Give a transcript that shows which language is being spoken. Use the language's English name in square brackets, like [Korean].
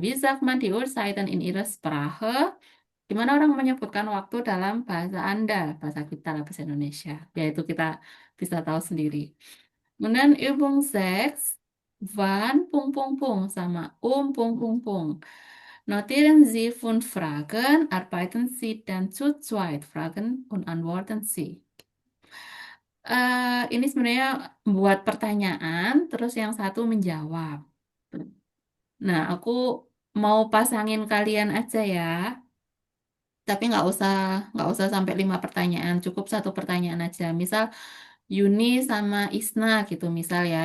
[German] Wie sagt man die Uhrzeiten in ihrer Sprache? [Indonesian] Gimana orang menyebutkan waktu dalam bahasa Anda, bahasa kita lah, bahasa Indonesia. Yaitu kita bisa tahu sendiri. Kemudian Übung 6, wann, Punkt, Punkt, Punkt, sama Punkt, Punkt, Punkt. [German] Notieren Sie 5 Fragen, arbeiten Sie dann zu zweit, Fragen und antworten Sie. [Indonesian] Ini sebenarnya buat pertanyaan, terus yang satu menjawab. Nah, aku mau pasangin kalian aja ya, tapi nggak usah sampai 5 pertanyaan, cukup 1 pertanyaan aja. Misal Yuni sama Isna gitu, misal ya.